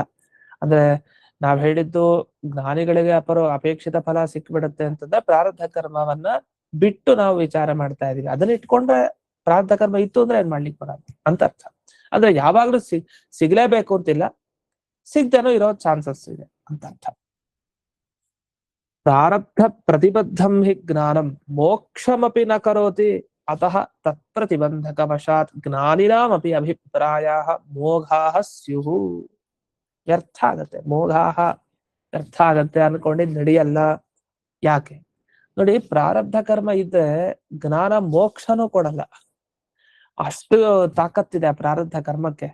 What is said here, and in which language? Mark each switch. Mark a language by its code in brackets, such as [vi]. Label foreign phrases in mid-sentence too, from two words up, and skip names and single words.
[kn] ಅಂದ್ರೆ ನಾವ್ ಹೇಳಿದ್ದು ಜ್ಞಾನಿಗಳಿಗೆ ಅಪೇಕ್ಷಿತ ಫಲ ಸಿಕ್ಬಿಡುತ್ತೆ ಅಂತಂದ್ರೆ ಪ್ರಾರಬ್ಧ ಕರ್ಮವನ್ನ ಬಿಟ್ಟು ನಾವು ವಿಚಾರ ಮಾಡ್ತಾ ಇದೀವಿ. ಅದನ್ನ ಇಟ್ಕೊಂಡ್ರೆ ಪ್ರಾರಬ್ಧ ಕರ್ಮ ಇತ್ತು ಅಂದ್ರೆ ಏನ್ ಮಾಡ್ಲಿಕ್ಕೆ ಬರಲ್ಲ ಅಂತ ಅರ್ಥ. ಅಂದ್ರೆ ಯಾವಾಗ್ಲೂ ಸಿಗ್ಲೇಬೇಕು ಅಂತಿಲ್ಲ, ಸಿಗ್ದೇನೋ ಇರೋ ಚಾನ್ಸಸ್ ಇದೆ ಅಂತ ಅರ್ಥ. [sa] ಪ್ರಾರಬ್ಧ ಪ್ರತಿಬದ್ಧಂ ಹಿ ಜ್ಞಾನಂ ಮೋಕ್ಷಮಪಿ ನ ಕರೋತಿ ಅತಃ ತತ್ಪ್ರತಿಬಂಧಕ ವಶಾತ್ ಜ್ಞಾನಿನಾಮಪಿ ಅಭಿಪ್ರಾಯಾಃ ಮೋಘಾಃ ಸ್ಯುಃ. [kn] ವ್ಯರ್ಥ ಆಗತ್ತೆ, ಮೋಘಾಃ ವ್ಯರ್ಥ ಆಗತ್ತೆ ಅನ್ಕೊಂಡಿದ್ ನಡೆಯಲ್ಲ. ಯಾಕೆ ನೋಡಿ, ಪ್ರಾರಬ್ಧ ಕರ್ಮ ಇದ್ರೆ ಜ್ಞಾನ ಮೋಕ್ಷನೂ ಕೊಡಲ್ಲ, ಅಷ್ಟು ತಾಕತ್ತಿದೆ ಆ ಪ್ರಾರಬ್ಧ ಕರ್ಮಕ್ಕೆ.